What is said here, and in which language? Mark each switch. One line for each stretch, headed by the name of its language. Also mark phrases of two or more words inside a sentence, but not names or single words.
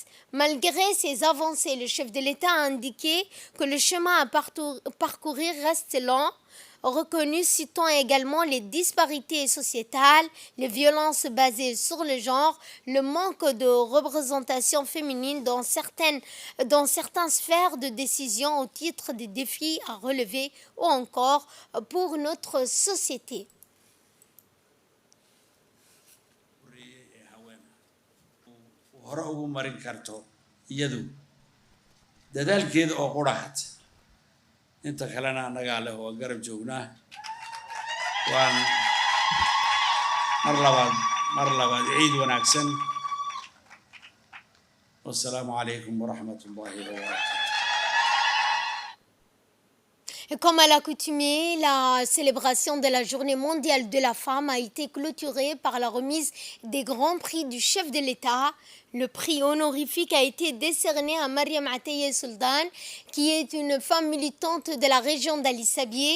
French: Malgré ces avancées, le chef de l'État a indiqué que le chemin à parcourir reste lent, reconnu, citant également les disparités sociétales, les violences basées sur le genre, le manque de représentation féminine dans certaines sphères de décision au titre des défis à relever ou encore pour notre société.
Somali: hore ugu marin karto iyadu dadaalkeeda oo quraxad inta kalena annagaa leh oo garab joognaa waan mar labaad ciid wanaagsan wassalaamu calaykum waraxmatullaahi wabarakaatu.
French: Et comme à l'accoutumée, la célébration de la Journée mondiale de la femme a été clôturée par la remise des grands prix du chef de l'État. Le prix honorifique a été décerné à Mariam Ateye Sultan, qui est une femme militante de la région d'Ali Sabieh.